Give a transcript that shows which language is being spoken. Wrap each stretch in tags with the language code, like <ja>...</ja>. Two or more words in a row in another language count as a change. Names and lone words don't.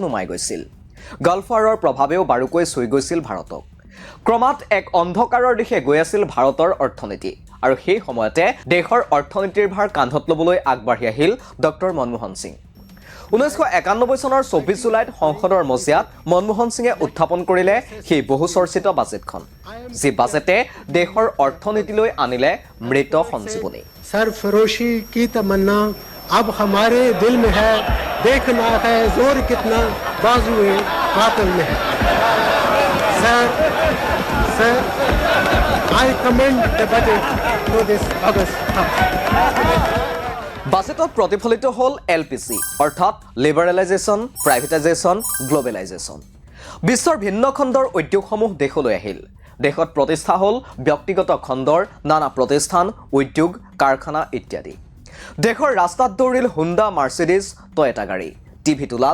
<as>নুমাই গৈছিল গালফ ৱাৰৰ প্ৰভাৱেও বাৰুকৈ চুই গৈছিল ভাৰতক ক্ৰমাৎ এক অন্ধকাৰৰ দিশে গৈ আছিল ভাৰতৰ অৰ্থনীতি আৰু সেই সময়তে দেশৰ অৰ্থনীতিৰ ভাৰ কান্ধত ল'বলৈ আগবাঢ়ি আহিল ডক্টৰ মনমোহন সিং 1991 চনৰ 24 জুলাইত সংসদৰ মজিয়াত মনমোহন সিঙে উত্থাপন কৰিলে সেই বহু চৰ্চিত বাজেটখন যি বাজেটে দেশৰ অৰ্থনীতিলৈ আনিলে মৃত সঞ্জীৱনী</as> <hi>सरफरोशी की तमन्ना अब हमारे दिल में है देखना है जोर कितना बाजुए कातिल में है</hi> <en>sir I commend the budget to this August</en> <as>বাজেটত প্ৰতিফলিত হ'ল এলপিজি অৰ্থাৎ</as> <en>liberalization privatization globalization</en> <as>বিশ্বৰ ভিন্ন খণ্ডৰ উদ্যোগসমূহ দেশলৈ আহিল দেশত প্ৰতিষ্ঠা হ'ল ব্যক্তিগত খণ্ডৰ নানা প্ৰতিষ্ঠান উদ্যোগ কাৰখানা ইত্যাদি দেশৰ ৰাস্তাত দৌৰিল হুণ্ডা মাৰ্চিডিজ টয়োটা গাড়ী টিভি তোলাল</as>